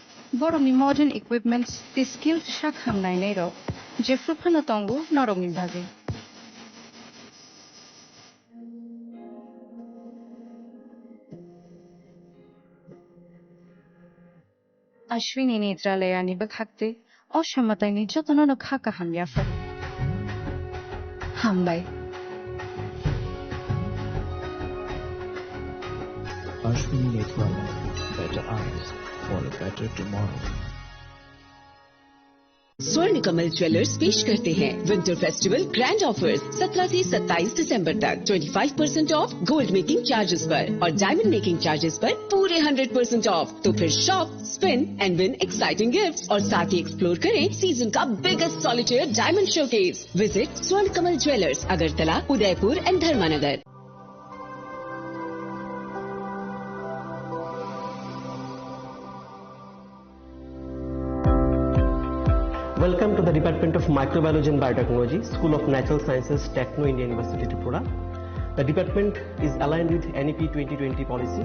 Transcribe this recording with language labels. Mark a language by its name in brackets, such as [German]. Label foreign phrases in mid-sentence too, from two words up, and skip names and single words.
[Kok Borok] borongni [English] modern equipments the skills [Kok Borok] shakham nainai ro je fruphana tongo norongni bhage Ashwini Netralayani bakhakte oshamatayni jotonono khaka hamyafa hambai Ashwini Netralaya, [English] better eyes for a better tomorrow. [Hindi] स्वर्ण कमल ज्वेलर्स पेश करते हैं [English] Winter Festival Grand Offers [Hindi] 17 से 27 दिसंबर तक 25% ऑफ [English] gold making charges [Hindi] पर और [English] diamond making charges [Hindi] पर पूरे 100% ऑफ। तो फिर [English] shop, spin and win exciting gifts [Hindi] और साथ ही एक्सप्लोर करें सीजन का [English] biggest solitaire diamond showcase. [Hindi] विजिट स्वर्ण कमल ज्वेलर्स, अगरतला, उदयपुर एंड धर्मानगर। [English] Welcome to the Department of Microbiology and Biotechnology, School of Natural Sciences, Techno India University, Tripura. The department is aligned with NEP 2020 policy.